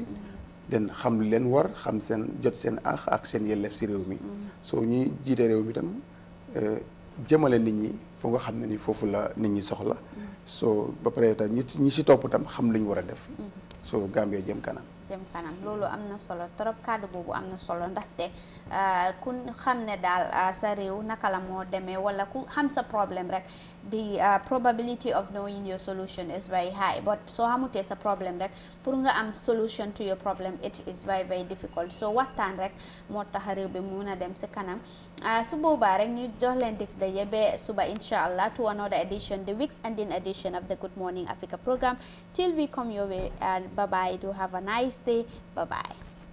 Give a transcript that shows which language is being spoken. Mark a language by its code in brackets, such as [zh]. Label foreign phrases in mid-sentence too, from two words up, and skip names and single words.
[wo] den xam lu leen war xam seen jot seen ak seen yelleef si réew mi soo ñuy jiite réew mi tam jëmale nit ñi foo nga xam ne ni foofu la nit ñi soxla soo ba pare tam ñi si topp tam xam lu ñu war a def soo Gambie jëm kanam loolu am na solo trop kàddu boobu am na solo ndaxte ku xam ne daal sa réew naka la moo demee wala ku xam sa problème [en] rek the probability of knowing your solution is very high but [wo] soo xamutee sa problème rek pour nga am [en] solution to your problem it is very very difficult so [wo] waxtaan rek moo tax réew bi mun a dem si kanam su boobaa rek ñu jox leen def daje ba suba [ar] insha allah [en] to another edition the week's ending edition of the Good Morning Africa program till we come your way and bye bye do have a nice day bye bye